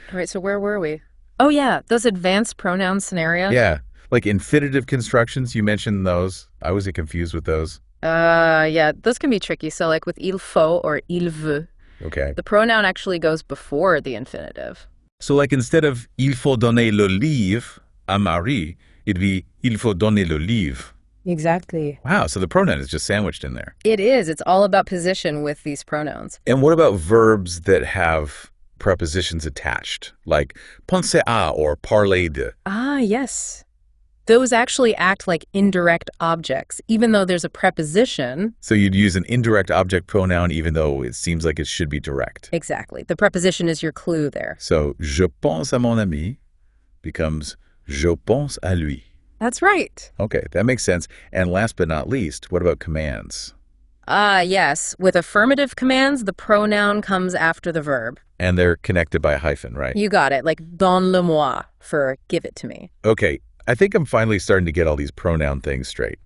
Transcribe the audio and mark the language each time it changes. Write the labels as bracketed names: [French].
[English] All right, so where were we? Oh, yeah, those advanced pronoun scenarios. Yeah, like infinitive constructions, you mentioned those. I was confused with those. Yeah, those can be tricky. So like with [French] il faut [English] or [French] il veut, [English] Okay. the pronoun actually goes before the infinitive. So like instead of [French] il faut donner le livre à Marie, [English] it'd be [French] il faut donner le livre. [English] Exactly. Wow, so the pronoun is just sandwiched in there. It is. It's all about position with these pronouns. And what about verbs that have prepositions attached, like penser à or parler de? Yes. Those actually act like indirect objects, even though there's a preposition. So you'd use an indirect object pronoun even though it seems like it should be direct. Exactly. The preposition is your clue there. So [French] je pense à mon ami [English] becomes [French] je pense à lui. [English] That's right. Okay, that makes sense. And last but not least, what about commands? Yes. With affirmative commands, the pronoun comes after the verb. And they're connected by a hyphen, right? You got it, like donne-le-moi for give it to me. Okay, I think I'm finally starting to get all these pronoun things straight.